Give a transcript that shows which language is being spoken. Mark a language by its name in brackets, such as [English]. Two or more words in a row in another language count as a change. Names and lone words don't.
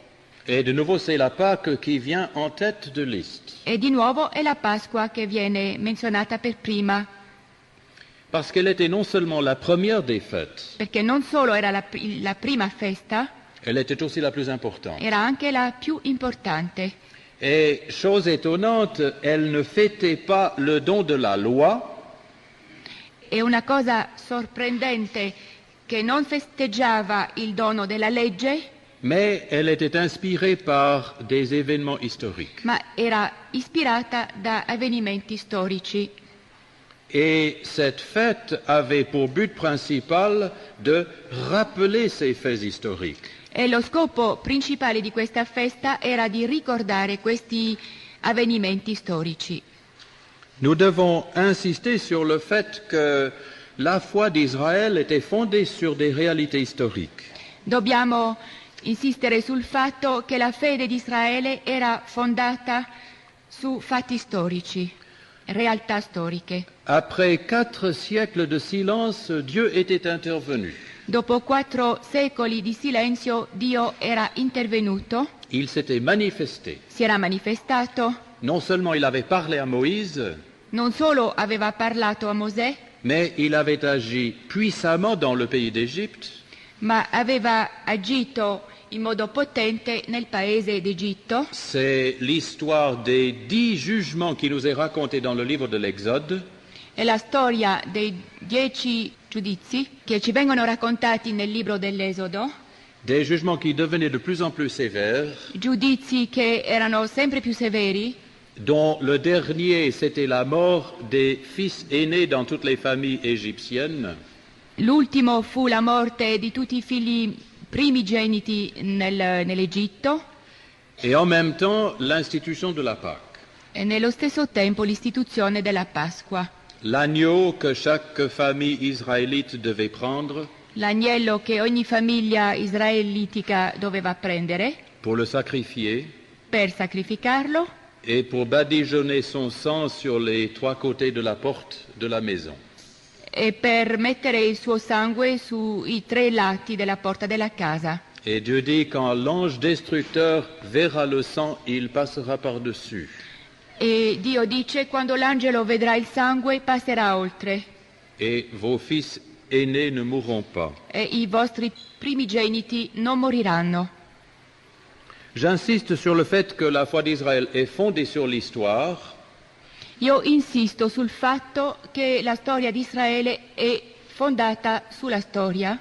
[French] Et de nouveau, c'est la Pâque qui vient en tête de liste. [Italian] E di nuovo è la Pasqua che viene menzionata per prima, [French] Parce qu'elle était non seulement la première des fêtes, [Italian] perché non solo era la prima festa, [French] elle était aussi la plus importante. [Italian] era anche la più importante. [French] Et chose étonnante, elle ne fêtait pas le don de la loi, [Italian] È una cosa sorprendente che non festeggiava il dono della legge, [French] mais elle était inspirée par des événements historiques. [Italian] ma era ispirata da avvenimenti storici. [French] Et cette fête avait pour but principal de rappeler ces faits historiques. [Italian] E lo scopo principale di questa festa era di ricordare questi avvenimenti storici. [French] Nous devons insister sur le fait que la foi d'Israël était fondée sur des réalités historiques. [Italian] Dobbiamo insistere sul fatto che la fede di Israele era fondata su fatti storici, realtà storiche. [French] Après 4 siècles de silence, Dieu était intervenu. [Italian] Dopo 4 secoli di silenzio, Dio era intervenuto, [French] Il s'était manifesté. [Italian] si era manifestato, [French] Non seulement il avait parlé à Moïse, [Italian] non solo aveva parlato a Mosè, [French] mais il avait agi puissamment dans le pays d'Égypte. [Italian] ma aveva agito in modo potente nel paese d'Egitto. [French] C'est l'histoire des 10 jugements qui nous est racontée dans le livre de l'Exode. [Italian] È la storia dei 10 giudizi che ci vengono raccontati nel libro dell'Esodo, [French] Des jugements qui devenaient de plus en plus sévères, [Italian] giudizi che erano sempre più severi, [French] dont le dernier, c'était la mort des fils aînés dans toutes les familles égyptiennes. [Italian] l'ultimo fu la morte di tutti i figli primigeniti nell'Egitto [French] Et en même temps, l'institution de la Pâque. [Italian] e nello stesso tempo l'istituzione della Pasqua, [French] L'agneau que chaque famille israélite devait prendre [Italian] l'agnello che ogni famiglia israelitica doveva prendere [French] pour le sacrifier [Italian] per sacrificarlo [French] et pour badigeonner son sang sur les 3 côtés de la porte de la maison. [Italian] e per mettere il suo sangue sui 3 lati della porta della casa. [French] Et Dieu dit, quand l'ange destructeur verra le sang, il passera par-dessus. [Italian] E Dio dice: quando l'angelo vedrà il sangue passerà oltre [French] Et vos fils aînés ne mourront pas. [Italian] e i vostri primigeniti non moriranno. [French] J'insiste sur le fait que la foi d'Israël est fondée sur l'histoire, [Italian] Io insisto sul fatto che la storia di Israele è fondata sulla storia,